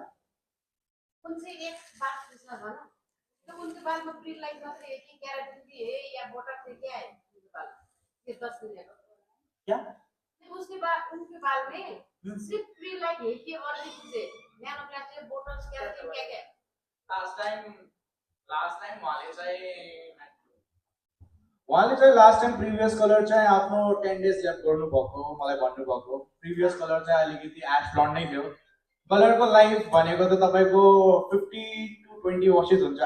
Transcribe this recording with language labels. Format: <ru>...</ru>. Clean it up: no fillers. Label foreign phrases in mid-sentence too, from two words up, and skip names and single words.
<hi>उनसे एक बात पूछना था ना, तो उनके बाल में</hi> <en>pre light</en> <hi>मतलब एक ही केराटिन की है या बोटॉक्स है, क्या है उनके बाल? ये 10 दिन है क्या नहीं, उसके बाद उनके बाल में सिर्फ</hi> <en>pre light</en> <hi>है कि और भी कुछ है?</hi> <en>nano plastic,</en> <hi>बोटॉक्स, केराटिन, क्या क्या है?</hi> <ne>उहाँले चाहिँ</ne> <en>last time previous colour</en> <ne>चाहिँ आफ्नो</ne> <en>10 days lap</en> <ne>गर्नुभएको मलाई भन्नुभएको।</ne> <en>previous colour</en> <ne>चाहिँ अलिकति</ne> <en>ash blonde</en> <ne>नै थियो। कलरको लाइफ भनेको त तपाईँको</ne> <en>50 to 20 washes</en> <ne>हुन्छ।</ne>